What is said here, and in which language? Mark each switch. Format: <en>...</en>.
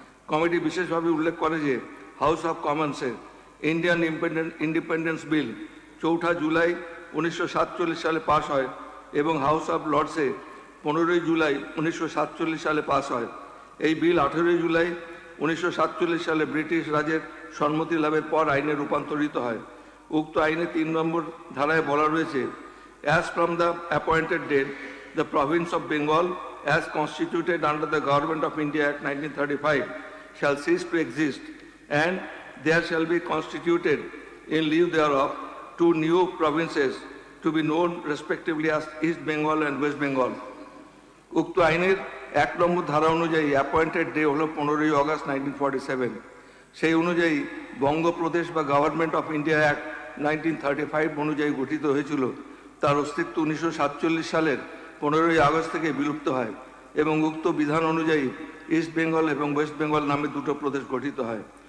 <bn>Committee বিশেষভাবে উল্লেখ করে যে হাউস অফ কমন্সে ইন্ডিয়ান ইন্ডিপেন্ডেন্স বিল 4 জুলাই 1947 সালে পাস হয় এবং হাউস অফ লর্ডসে 15 জুলাই 1947 সালে পাস হয়। এই বিল 18 জুলাই 1947 সালে ব্রিটিশ রাজের সম্মতি লাভের পর আইনে রূপান্তরিত হয়। উক্ত আইনে 3 নম্বর ধারায় বলা রয়েছে,</bn> <en>as from the appointed date the province of Bengal as constituted under the Government of India Act 1935 shall cease to exist and there shall be constituted in lieu thereof 2 new provinces to be known respectively as East Bengal and West Bengal.</en> <bn>উক্ত আইনের 1 নম্বর ধারা অনুযায়ী appointed day হলো 15 August 1947। সেই অনুযায়ী বঙ্গপ্রদেশ বা government of India act 1935 অনুযায়ী গঠিত হয়েছিল। তার অস্তিত্ব 1947 সালের 15 আগস্ট থেকে বিলুপ্ত হয় এবং উক্ত বিধান অনুযায়ী ইস্ট বেঙ্গল এবং ওয়েস্ট বেঙ্গল নামে 2টো প্রদেশ গঠিত হয়।</bn>